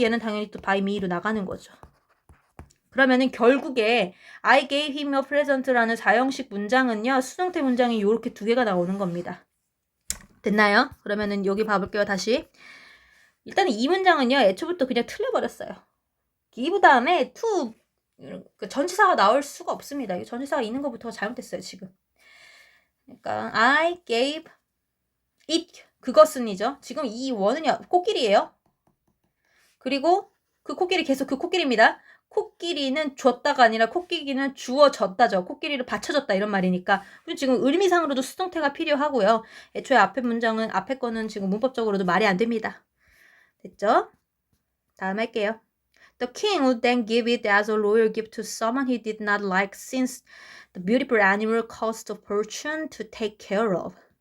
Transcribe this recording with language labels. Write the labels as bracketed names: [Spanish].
[Korean] 얘는 당연히 또 by me로 나가는 거죠. 그러면은 결국에 [English] I gave him a present [Korean] 라는 4형식 문장은요. 수동태 문장이 이렇게 두 개가 나오는 겁니다. 됐나요? 그러면은 여기 봐볼게요. 다시. 일단 이 문장은요. 애초부터 그냥 틀려버렸어요. give 다음에 to 전치사가 나올 수가 없습니다. 전치사가 있는 것부터가 잘못됐어요. 지금. 그러니까 [English] I gave it [Korean] 그것은이죠. 지금 이 원은요. 코끼리예요. 그리고 그 코끼리 계속 그 코끼리입니다. 코끼리는 줬다가 아니라 코끼리는 주어졌다죠. 코끼리를 받쳐줬다 이런 말이니까. 그리고 지금 의미상으로도 수동태가 필요하고요. 애초에 앞에 문장은 앞에 거는 지금 문법적으로도 말이 안 됩니다. 됐죠? 다음 할게요. [English] The king would then give it as a royal gift to someone he did not like since the beautiful animal cost a fortune to take care of.